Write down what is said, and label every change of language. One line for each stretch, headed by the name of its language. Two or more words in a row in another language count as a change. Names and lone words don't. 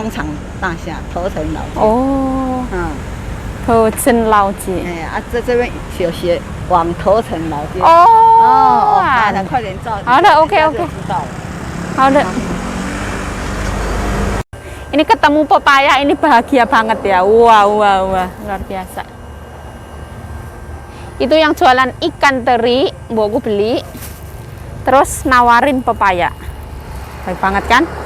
Chinese: 商场大厦头城老街。哦，头城老街。哎呀，在这边有写往头城老街。哦，快点照。好的，OK。好的.
Indonesian: Ini ketemu pepaya, ini bahagia banget ya. Wah, luar biasa. Itu yang jualan ikan teri, mbokku beli. Terus nawarin pepaya. Baik banget kan?